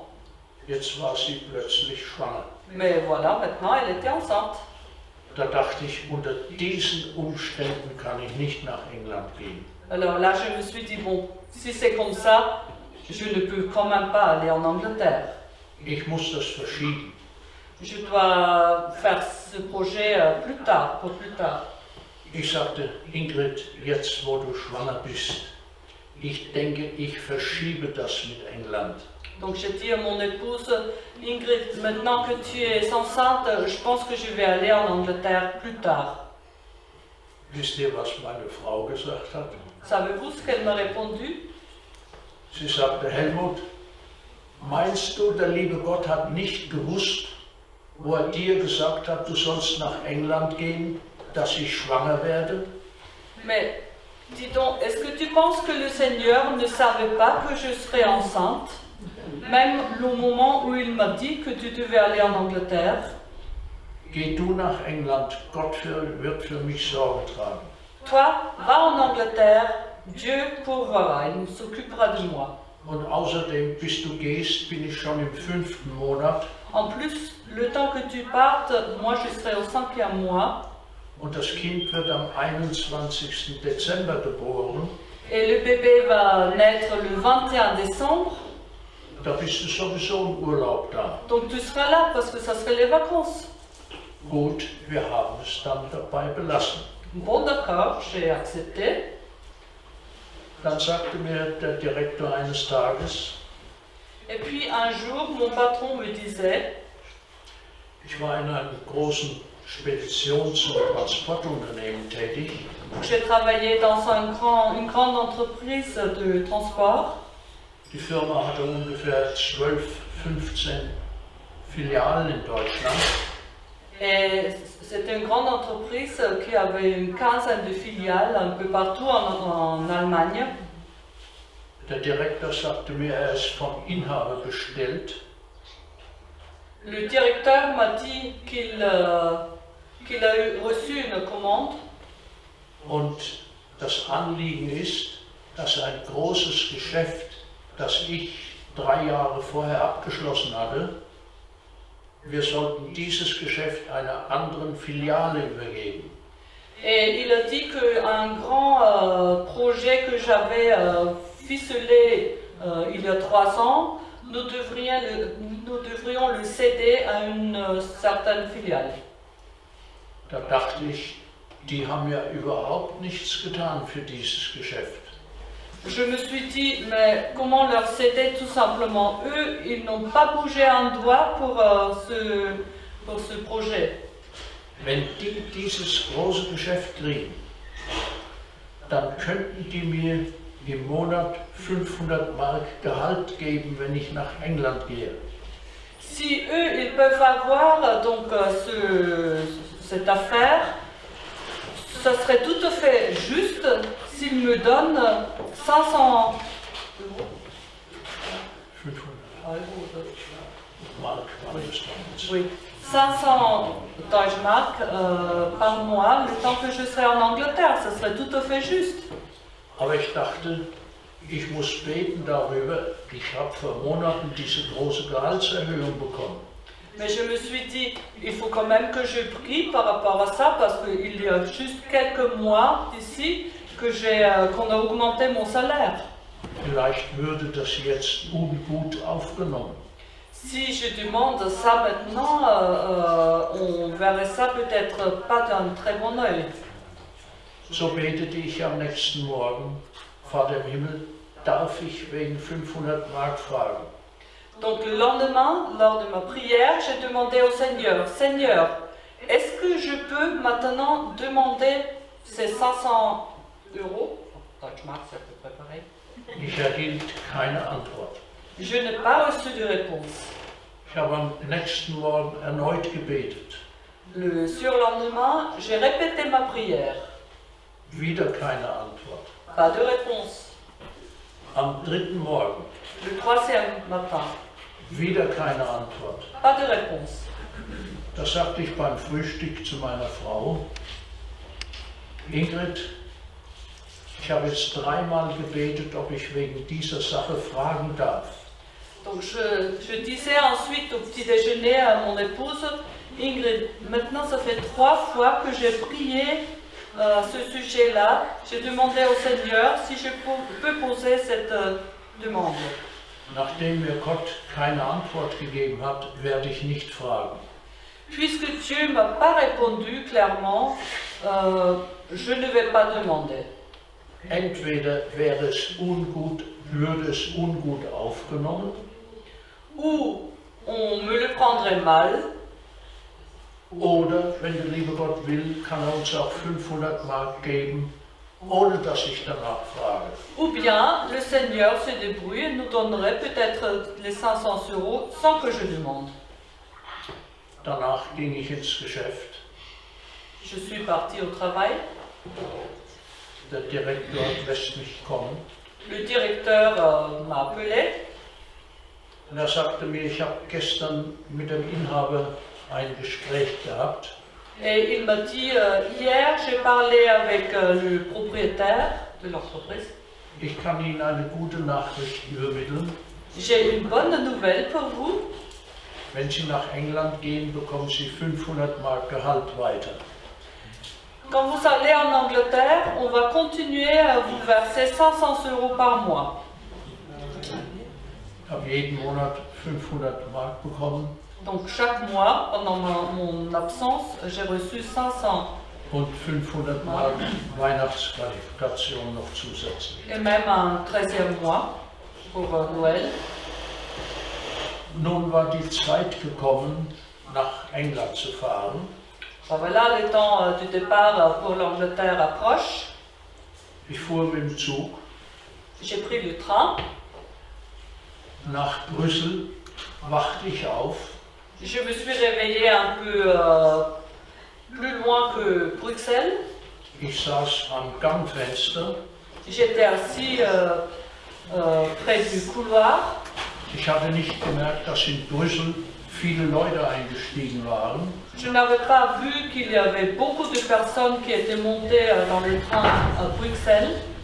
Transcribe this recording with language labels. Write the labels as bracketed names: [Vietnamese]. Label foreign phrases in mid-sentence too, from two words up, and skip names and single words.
[German] Jetzt war sie plötzlich schwanger. [French] Mais voilà, maintenant elle était enceinte. [German] Da dachte ich, unter diesen Umständen kann ich nicht nach England gehen. [French] Alors là, je me suis dit, bon, si c'est comme ça, je ne peux quand même pas aller en Angleterre. [German] Ich muss das verschieben. [French] Je dois faire ce projet plus tard, pour plus tard. [German] Ich sagte, Ingrid, jetzt wo du schwanger bist, ich denke, ich verschiebe das mit England. [French] Donc j'ai dit à mon épouse, Ingrid, maintenant que tu es enceinte, je pense que je vais aller en Angleterre plus tard. [German] Wisst ihr, was meine Frau gesagt hat? [French] Savez-vous ce qu'elle m'a répondu? [German] Sie sagte, Helmut, meinst du, der liebe Gott hat nicht gewusst, wo er dir gesagt hat, du sollst nach England gehen, dass ich schwanger werde? [French] Mais dis donc, est-ce que tu penses que le Seigneur ne savait pas que je serais enceinte? Même au moment où il m'a dit que tu devais aller en Angleterre? [German] Geh du nach England, Gott wird für mich Sorge tragen. [French] Toi, va en Angleterre, Dieu pourvoira, il s'occupera de moi. [German] Und außerdem, bis du gehst, bin ich schon im 5. Monat. [French] En plus, le temps que tu partes, moi je serai au 5e mois. [German] Und das Kind wird am 21. Dezember geboren. [French] Et le bébé va naître le 21 décembre. [German] Da bist du sowieso im Urlaub da. [French] Donc tu seras là parce que ça serait les vacances. [German] Gut, wir haben es dann dabei belassen. [French] Bon d'accord, j'ai accepté. [German] Dann sagte mir der Direktor eines Tages, [French] Et puis un jour, mon patron me disait, [German] ich war in einem großen Speditions- und Transportunternehmen tätig. [French] j'ai travaillé dans une grande entreprise de transport. [German] Die Firma hatte ungefähr 12, 15 Filialen in Deutschland. [French] Et c'était une grande entreprise qui avait une quinzaine de filiales un peu partout en Allemagne. [German] Der Direktor sagte mir, er ist vom Inhaber bestellt. [French] Le directeur m'a dit qu'il a reçu une commande. [German] Und das Anliegen ist, dass ein großes Geschäft, das ich 3 Jahre vorher abgeschlossen hatte, wir sollten dieses Geschäft einer anderen Filiale übergeben. [French] Et il a dit qu'un grand projet que j'avais ficelé il y a 3 ans, nous devrions le céder à une certaine filiale. [German] Da dachte ich, die haben ja überhaupt nichts getan für dieses Geschäft. [French] Je me suis dit, mais comment leur céder tout simplement? Eux, ils n'ont pas bougé un doigt pour ce projet. [German] Wenn die dieses große Geschäft kriegen, dann könnten die mir im Monat 500 Mark Gehalt geben, wenn ich nach England gehe. [French] Si eux, ils peuvent avoir donc cette affaire, ça serait tout à fait juste s'ils me donnent 500 euros. [German] 500 Mark war das damals. [French] Oui, 500 Deutschmark par mois, le temps que je serai en Angleterre, ça serait tout à fait juste. [German] Aber ich dachte, ich muss beten darüber, ich habe vor Monaten diese große Gehaltserhöhung bekommen. [French] Mais je me suis dit, il faut quand même que je prie par rapport à ça, parce qu'il y a juste quelques mois d'ici qu'on a augmenté mon salaire. [German] Vielleicht würde das jetzt ungut aufgenommen. [French] Si je demande ça maintenant, on verrait ça peut-être pas d'un très bon œil. [German] So betete ich am nächsten Morgen, Vater im Himmel, darf ich wegen 500 Mark fragen? [French] Donc le lendemain, lors de ma prière, j'ai demandé au Seigneur, Seigneur, est-ce que je peux maintenant demander ces 500 euros? Deutschmark, c'est à peu près pareil. [German] Ich erhielt keine Antwort. [French] Je n'ai pas reçu de réponse. [German] Ich habe am nächsten Morgen erneut gebetet. [French] Le surlendemain, j'ai répété ma prière. [German] Wieder keine Antwort. [French] Pas de réponse. [German] Am dritten Morgen, [French] Le troisième matin, [German] wieder keine Antwort. [French] pas de réponse. [German] Da sagte ich beim Frühstück zu meiner Frau, Ingrid, ich habe jetzt dreimal gebetet, ob ich wegen dieser Sache fragen darf. [French] Donc je disais ensuite au petit déjeuner à mon épouse, Ingrid, maintenant ça fait 3 fois que j'ai prié à ce sujet-là. J'ai demandé au Seigneur si je peux poser cette demande. [German] Nachdem mir Gott keine Antwort gegeben hat, werde ich nicht fragen. [French] Puisque Dieu ne m'a pas répondu clairement, je ne vais pas demander. [German] Entweder wäre es ungut, würde es ungut aufgenommen, [French] Ou on me le prendrait mal, [German] oder, wenn der liebe Gott will, kann er uns auch 500 Mark geben, ohne dass ich danach frage. [French] ou bien le Seigneur se débrouille et nous donnerait peut-être les 500 € sans que je demande. [German] Danach ging ich ins Geschäft. [French] Je suis partie au travail. [German] Der Direktor lässt mich kommen. [French] Le directeur m'a appelé [German] Und er sagte mir, ich habe gestern mit dem Inhaber ein Gespräch gehabt. [French] et il m'a dit hier j'ai parlé avec le propriétaire de l'entreprise. [German] Ich kann Ihnen eine gute Nachricht übermitteln. [French] J'ai une bonne nouvelle pour vous. [German] Wenn Sie nach England gehen, bekommen Sie 500 Mark Gehalt weiter. [French] Quand vous allez en Angleterre, on va continuer à vous verser 500 € par mois. [German] Ich habe jeden Monat 500 Mark bekommen [French] Donc chaque mois, pendant mon absence, j'ai reçu 500 [German] und 500 Mark Weihnachtsqualifikation noch zusätzlich. [French] et même un 13e mois pour Noël. [German] Nun war die Zeit gekommen, nach England zu fahren. [French] Ben voilà, le temps du départ pour l'Angleterre approche. [German] Ich fuhr mit dem Zug [French] J'ai pris le train. [German] nach Brüssel, wachte ich auf. [French] Je me suis réveillée un peu plus loin que Bruxelles. [German] Ich saß am Gangfenster. [French] J'étais assis près du couloir. [German] Ich hatte nicht gemerkt, dass in Brüssel viele Leute eingestiegen waren. [French] Je n'avais pas vu qu'il y avait beaucoup de personnes qui étaient montées dans les trains à Bruxelles.